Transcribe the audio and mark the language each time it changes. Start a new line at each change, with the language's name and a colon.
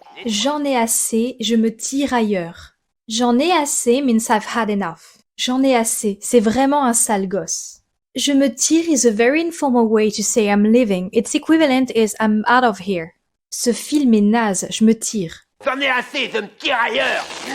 French: J'en ai assez, je me tire ailleurs. J'en ai assez
English: means I've had enough.
French: J'en ai assez, c'est vraiment un sale gosse. Je me tire
English: is a very informal way to say I'm leaving. Its equivalent is I'm out of here.
French: Ce film est naze, je me tire. J'en ai assez, je me tire ailleurs.